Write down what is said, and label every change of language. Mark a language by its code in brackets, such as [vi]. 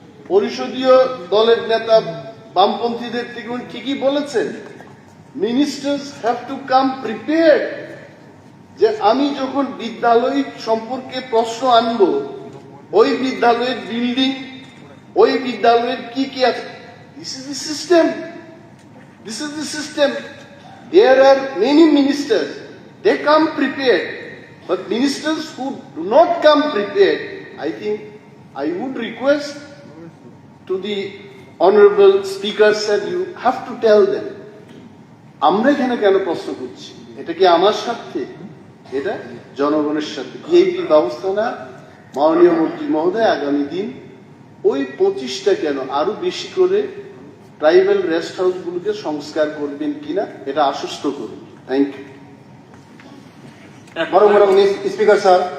[bn] পরিষদীয় দলের নেতা বামপন্থীদের থেকে উনি ঠিকই বলেছেন, [en] ministers have to come prepared, [bn] যে আমি যখন বিদ্যালয় সম্পর্কে প্রশ্ন আনবো, ওই বিদ্যালয়ের বিল্ডিং, ওই বিদ্যালয়ের কি কি আছে, [en] This is the system, this is the system. There are many ministers, they come prepared, but ministers who do not come prepared, I think I would request to the honorable speaker, sir, you have to tell them, [bn] আমরা এখানে কেন প্রশ্ন করছি, এটা কি আমার স্বার্থে, এটা জনগণের সাথে। ভিআইপির ব্যবস্থা না, মাননীয় মন্ত্রী মহোদয় আগামী দিন ওই 25টা কেন আরো বেশি করে ট্রাইবাল রেস্ট হাউস গুলোকে সংস্কার করবেন কিনা এটা আশ্বস্ত করুন। [en] Thank you. Marong Speaker sir,